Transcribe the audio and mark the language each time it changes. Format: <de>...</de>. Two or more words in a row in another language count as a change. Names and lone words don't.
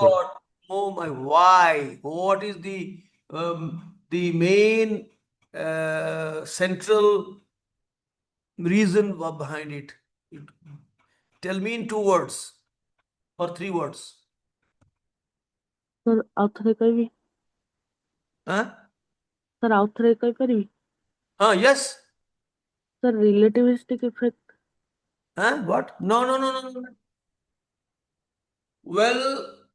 <en>God. Oh my, why? What is the main central reason behind it? Tell me in 2 words or 3 words. Sir,</en> <or>ଆଉ ଥରେ କହିବି?</or> <en>Huh?</en> <or>Sir, ଆଉ ଥରେ କହିପାରିବି?</or> <en>Yes. Sir, relativistic effect. Huh? What? No. Well,</en>